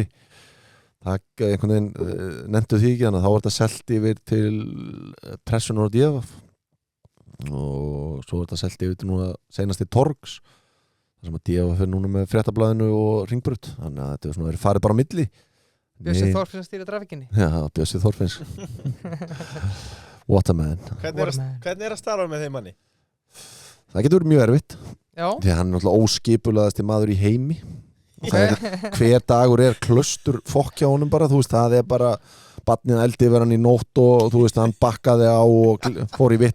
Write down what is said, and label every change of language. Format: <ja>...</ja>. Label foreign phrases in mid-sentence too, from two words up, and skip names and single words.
<is>Það einhvern veginn nefndu því ekki, þannig að þá var þetta selt yfir til Pressunar og Djefaf og svo var þetta selt yfir til núna seinast í Torgs, þar sem að Djefaf fyrir núna með Fréttablaðinu og Hringbraut, þannig að þetta er svona verið farið bara á milli. Bjössi Þorfinns að stýra trafikkinni. Já, Bjössi Þorfinns.</is> <en>What a man.</en> <is>Hvernig er að starfa með þeim manni? Það getur verið mjög erfitt. Já. Því hann er náttúrulega óskipulaðasti maður í heimi. Hver dagur er klaustur fokk hjá honum bara, þú veist, það er bara barnið eldi yfir hann í nótt og þú veist, hann bakkaði á og fór í</is>